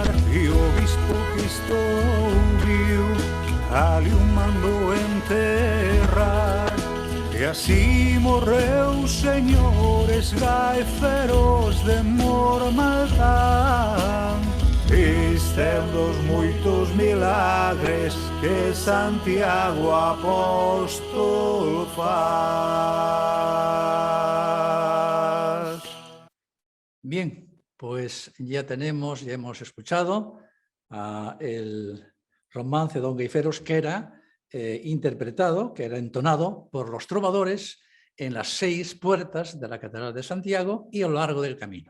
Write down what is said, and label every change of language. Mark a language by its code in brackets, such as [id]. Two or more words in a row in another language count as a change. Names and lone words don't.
[gl] E o bispo que ouviu ali o mandou enterrar. E así morreu, señores Gaiferos de Mormaltán. Este é un dos moitos milagres que Santiago Apóstol faz. [es] Bien, pues ya hemos escuchado el romance de Don Gaiferos, que era interpretado, que era entonado por los trovadores en las 6 puertas de la Catedral de Santiago y a lo largo del camino.